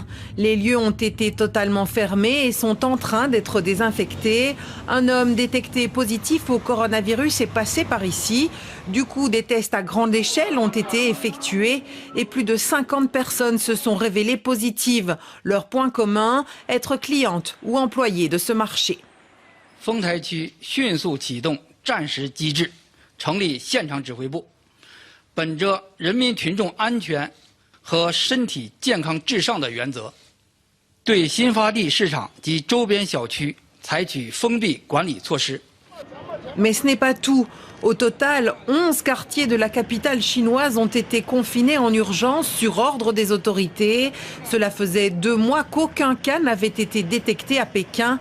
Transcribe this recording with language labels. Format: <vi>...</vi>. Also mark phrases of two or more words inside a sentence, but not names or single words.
<fr>Les lieux ont été totalement fermés et sont en train d'être désinfectés. Un homme détecté positif au coronavirus est passé par ici. Du coup, des tests à grande échelle ont été effectués et plus de 50 personnes se sont révélées positives. Leur point commun, être clientes ou employées de ce marché.</fr> <zh>丰台区迅速启动战时机制，成立现场指挥部。本着人民群众安全和身体健康至上的原则，对新发地市场及周边小区采取封闭管理措施。</zh> <fr>Mais ce n'est pas tout. Au total, 11 quartiers de la capitale chinoise ont été confinés en urgence sur ordre des autorités. Cela faisait 2 mois qu'aucun cas n'avait été détecté à Pékin.</fr>